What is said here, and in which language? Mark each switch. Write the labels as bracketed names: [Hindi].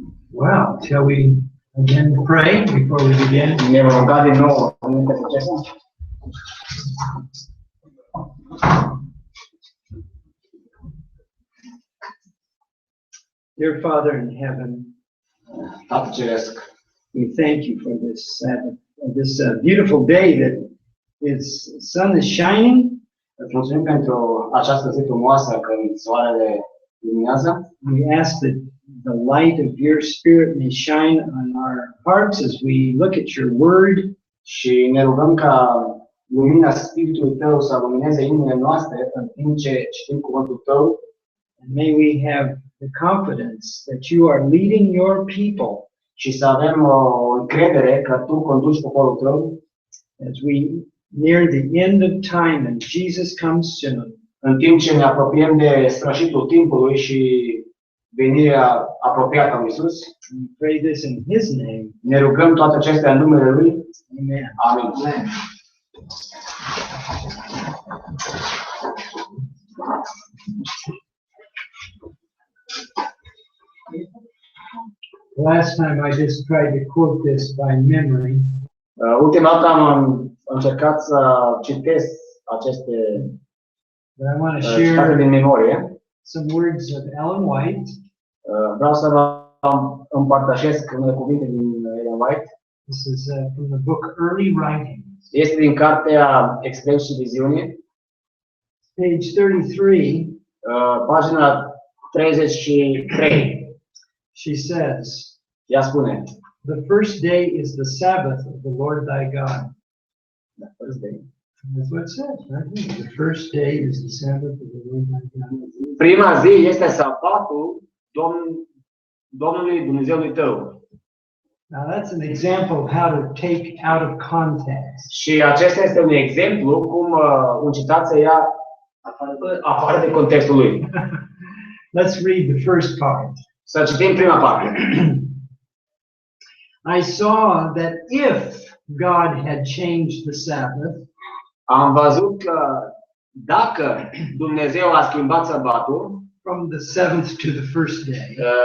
[English] Well, shall we again pray before we begin? [Romanian] Ne vom ruga din nou înainte să începem. [English] Dear Father in heaven, [Romanian] Tată Ceresc, [English] we thank you for this Sabbath, this beautiful day that is sun is shining. [Romanian] îți mulțumim pentru această zi frumoasă când soarele luminează. [English] We ask that the light of your Spirit may shine on our hearts as we look at your word. [Romanian] Și ne rugăm ca lumina Spiritului Tău să lumineze inimile noastre în timp ce citim cuvântul Tău. [English] And may we have the confidence that you are leading your people [Romanian] Și să avem o încredere că Tu conduci poporul Tău. [English] as we near the end of time and Jesus comes soon. [Romanian] În timp ce ne apropiem de sfârșitul timpului și venirea apropiată a lui Iisus. [English] We pray this in His name. [Romanian] Ne rugăm toate acestea în numele Lui. [English] Amen. [Romanian] Amin. [English] Last time I just tried to quote this by memory. [Romanian] Ultima dată am încercat să citesc aceste [English] But I want to [Romanian] citate [English] share [Romanian] din memorie. [English] some words of Ellen White. [Romanian] Vreau să vă împărtășesc unele cuvinte din Ellen White. [English] This is from the book Early Writings, [Romanian] Este din cartea Experiențe și Viziune, [English] page 33. [Romanian] pagina 33. [English] She says, [Romanian] Ea spune, [English] "The first day is the Sabbath of the Lord thy God." That's what it says, right? The first day is the Sabbath of the Lord thy God. [Romanian] prima zi este sabatul Domnului Dumnezeului tău. [English] Now that's an example of how to take out of context. [Romanian] Și acesta este un exemplu cum un citat se ia afară de contextul lui. [English] Let's read the first part. [Romanian] Să citim prima parte. [English] I saw that if God had changed the Sabbath, [Romanian] Am văzut că dacă Dumnezeu a schimbat sabatul [English] from the seventh to the first day,